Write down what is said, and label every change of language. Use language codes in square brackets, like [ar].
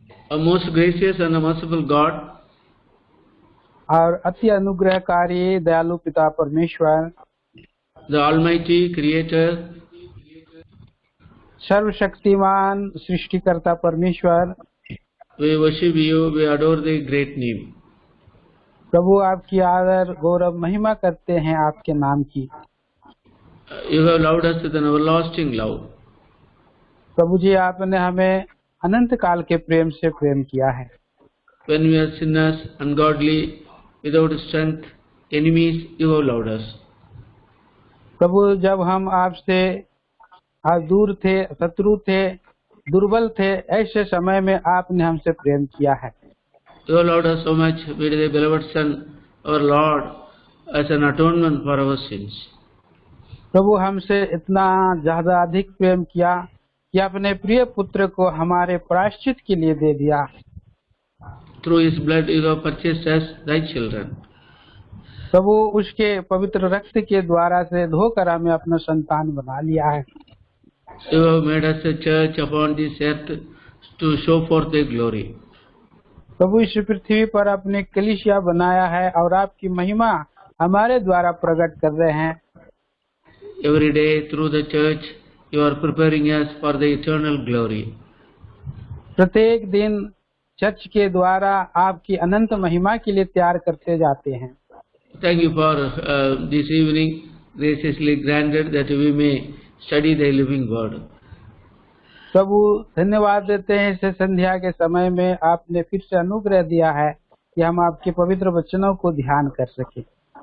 [en] A most gracious and a merciful God, [hi] और अति अनुग्रहकारी दयालु पिता परमेश्वर, [en] the Almighty Creator, [hi] सर्वशक्तिमान सृष्टिकर्ता परमेश्वर, [en] we worship you, we adore the great name. [hi] प्रभु आपकी आदर गौरव महिमा करते हैं आपके नाम की। [en] You have loved us with an everlasting love. [hi] प्रभु जी, आपने हमें अनंत काल के प्रेम से प्रेम किया है। [en] When we are sinners, ungodly, without strength, enemies, you have loved us. [hi] प्रभु, जब हम आपसे दूर थे, शत्रु थे, दुर्बल थे, ऐसे समय में आपने हमसे प्रेम किया है। [en] You loved us so much with the beloved Son, our Lord, as an atonement for our sins. [hi] प्रभु हमसे इतना ज्यादा अधिक प्रेम किया कि अपने प्रिय पुत्र को हमारे प्रायश्चित के लिए दे दिया। [en] Through His blood you have purchased us, thy children. [hi] प्रभु उसके पवित्र रक्त के द्वारा से धोकर हमें अपना संतान बना लिया है। [en] You have made us a church upon this earth to show forth thy glory. [hi] प्रभु इस पृथ्वी पर अपने कलीसिया बनाया है और आपकी महिमा हमारे द्वारा प्रकट कर रहे हैं। [en] Every day through the church you are preparing us for the eternal glory. [hi] प्रत्येक दिन चर्च के द्वारा आपकी अनंत महिमा के लिए तैयार करते जाते हैं। [en] Thank you for this evening graciously granted that we may study the living word. [hi] प्रभु धन्यवाद देते हैं इस संध्या के समय में आपने फिर से अनुग्रह दिया है कि हम आपके पवित्र वचनों को ध्यान कर सके।